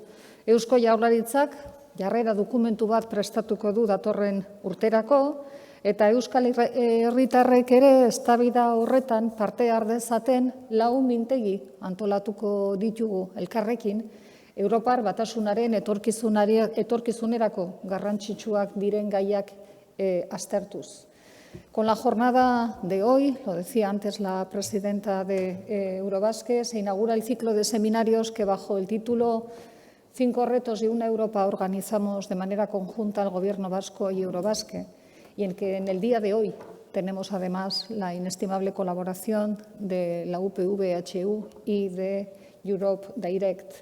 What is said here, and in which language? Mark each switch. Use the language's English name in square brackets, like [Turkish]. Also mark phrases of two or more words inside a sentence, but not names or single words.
[Basque] Eusko Jaurlaritzak jarrera dokumentu bat prestatuko du datorren urterako, eta euskal herritarrek ere eztabaida horretan parte har dezaten 4 mintegi antolatuko ditugu elkarrekin, Europar Batasunaren etorkizunerako garrantzitsuak diren gaiak aztertuz. [Spanish] Con la jornada de hoy, lo decía antes la presidenta de Eurobasque, se inaugura el ciclo de seminarios que bajo el título 5 retos y una Europa organizamos de manera conjunta el Gobierno vasco y Eurobasque, y en que en el día de hoy tenemos además la inestimable colaboración de la UPV-HU y de Europe Direct.